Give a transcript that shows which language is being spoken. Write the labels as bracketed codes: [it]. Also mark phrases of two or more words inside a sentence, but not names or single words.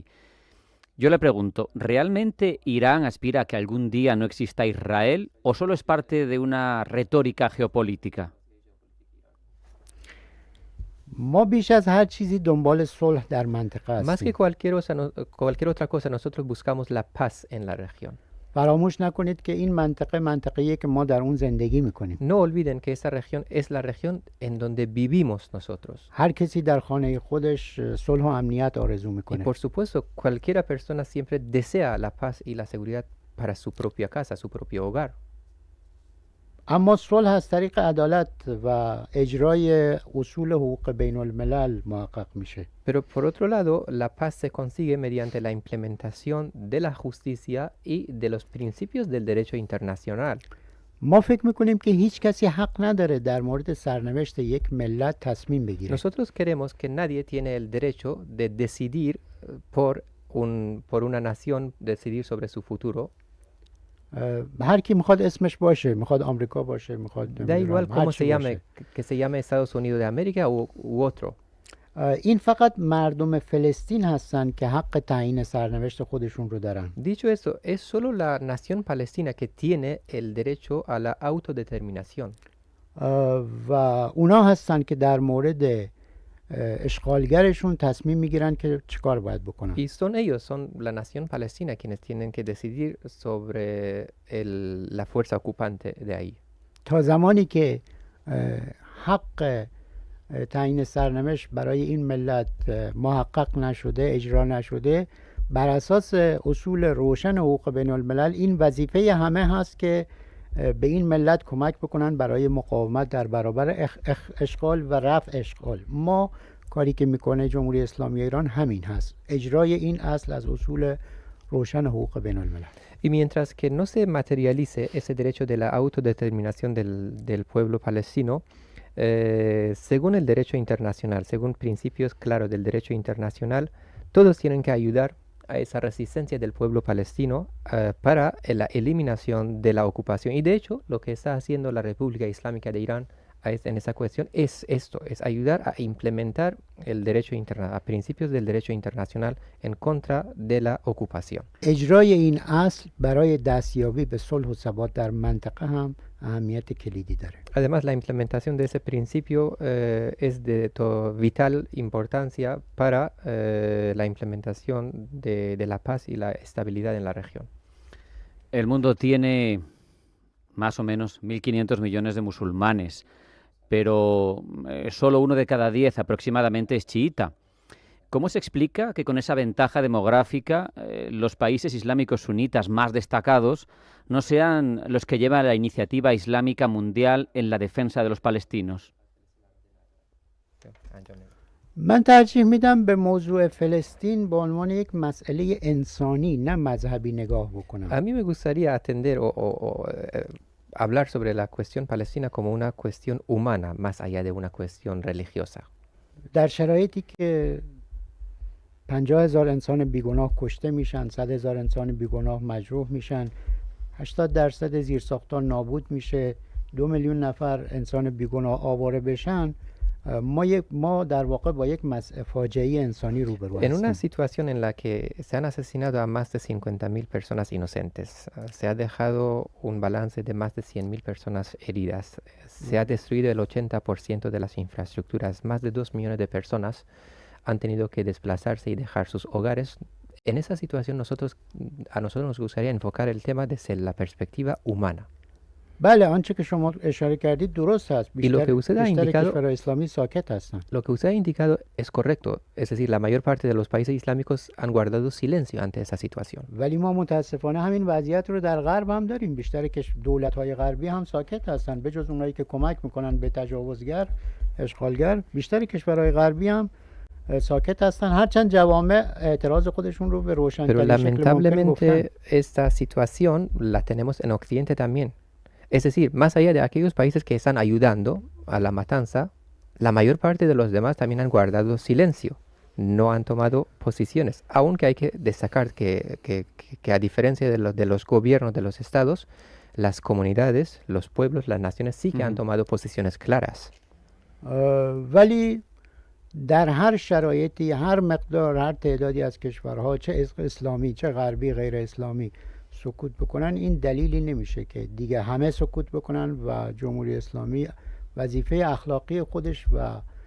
[es] Yo le pregunto, ¿realmente Irán aspira a que algún día no exista Israel o solo es parte de una retórica geopolítica? [fa] ما بیش از هر چیزی دنبال صلح در منطقه [es] Más que [fa] هستیم. [es] cualquier otra cosa, nosotros buscamos la paz en la región. [fa] فراموش نکنید که این منطقه‌ایه که ما در اون زندگی میکنیم. [es] No olviden que esa región es la región en donde vivimos nosotros. [fa] هر کسی در خانه خودش صلح و امنیت آرزو [es] Y [fa] میکنه. [es] por supuesto, cualquiera persona siempre desea la paz y la seguridad para su propia casa, su propio hogar. [fa] اما صلح از طریق عدالت و اجرای اصول حقوق بین الملل محقق میشه. [es] Pero por otro lado, la paz se consigue mediante la implementación de la justicia y de los principios del derecho internacional. [fa] ما فکر میکنیم که هیچ کسی حق نداره در مورد سرنوشت یک ملت تصمیم بگیره. [es] Nosotros queremos que nadie tiene el derecho de decidir por una nación, decidir sobre su futuro. [fa] هر کی میخواد اسمش باشه، میخواد آمریکا باشه، میخواد [es] Da igual cómo se llame, que se llame Estados Unidos de América u otro. [fa] این فقط مردم فلسطین هستن که حق تعیین سرنوشت خودشون رو دارن. [es] Dicho eso, es solo la nación palestina que tiene el derecho a la autodeterminación. [fa] و اونا هستن که در مورد اشغالگرشون تصمیم میگیرن که چیکار باید بکنن. [es] Y son ellos, son la nación palestina quienes tienen que decidir sobre la fuerza ocupante de ahí. [fa] تا زمانی که حق تعیین سرنوشت برای این ملت محقق نشده، اجرا نشده، بر اساس اصول روشن حقوق بین الملل این وظیفه همه هست که به این ملت کمک بکنن برای مقاومت در برابر اشغال و رفع اشغال. ما کاری که میکنه جمهوری اسلامی ایران همین هست، اجرای این اصل از اصول روشن حقوق بین الملل. [es] Y mientras que no se materialice ese derecho de la autodeterminación del pueblo palestino, según el derecho internacional, según principios claros del derecho internacional, todos tienen que ayudar a esa resistencia del pueblo palestino para la eliminación de la ocupación. Y de hecho, lo que está haciendo la República Islámica de Irán en esa cuestión es esto, es ayudar a implementar el derecho internacional, principios del derecho internacional en contra de la ocupación. [fa] اجرای این اصل برای دستیابی به صلح و ثبات در منطقه هم اهمیت کلیدی داره. [es] Además, la implementación de ese principio es de vital importancia para la implementación de la paz y la estabilidad en la región. El mundo tiene más o menos 1.500 millones de musulmanes, pero solo 1 de cada 10 aproximadamente es chiita. ¿Cómo se explica que con esa ventaja demográfica los países islámicos sunitas más destacados no sean los que llevan la iniciativa islámica mundial en la defensa de los palestinos? [fa] من ترجیح میدم به موضوع فلسطین به عنوان یک مسئله انسانی نه مذهبی نگاه بکنم. [es] A mí me gustaría atender o hablar sobre la cuestión palestina como una cuestión humana más allá de una cuestión religiosa. [fa] در شرایطی که 50,000 انسان بیگناه کشته میشن، 100,000 انسان بیگناه مجروح میشن، 80% زیرساختان نابود میشه، 2 میلیون نفر انسان بیگناه آواره بشن، ما در واقع با یک فاجعه انسانی روبرو هستیم. [es] En una situación en la que se han asesinado a más de 50.000 personas inocentes, se ha dejado un balance de más de 100.000 personas heridas, se ha destruido el 80% de las infraestructuras, más de 2 millones de personas han tenido que desplazarse y dejar sus hogares. En esa situación a nosotros nos gustaría enfocar el tema desde la perspectiva humana. [fa] بله آنچه که شما اشاره کردید درست هست. بیشتر کشورهای اسلامی ساکت هستن. [es] Lo que usted ha indicado es correcto, es decir, la mayor parte de los países islámicos han guardado silencio ante esa situación. [fa] ولی ما متاسفانه همین وضعیت رو در غرب هم داریم. بیشتر دولت‌های غربی هم ساکت هستن، به جز اونایی که کمک میکنن به تجاوزگر، اشغالگر. بیشتر کشورهای غربی هم ساکت هستن، هرچند جوامع اعتراض خودشون رو به روشن‌ترین شکل ممکن گفتن. [es] Pero lamentablemente esta situación la tenemos en Occidente también. Es decir, más allá de aquellos países que están ayudando a la matanza, la mayor parte de los demás también han guardado silencio, no han tomado posiciones, aunque hay que destacar que a diferencia de los gobiernos de los estados, las comunidades, los pueblos, las naciones sí que han tomado posiciones claras. [fa] ولی در هر شرایطی هر مقدار هر تعدادی از کشورها چه اسلامی چه غربی غیر اسلامی سکوت بکنن، این دلیلی نمیشه که دیگه همه سکوت بکنن و جمهوری اسلامی وظیفه اخلاقی خودش و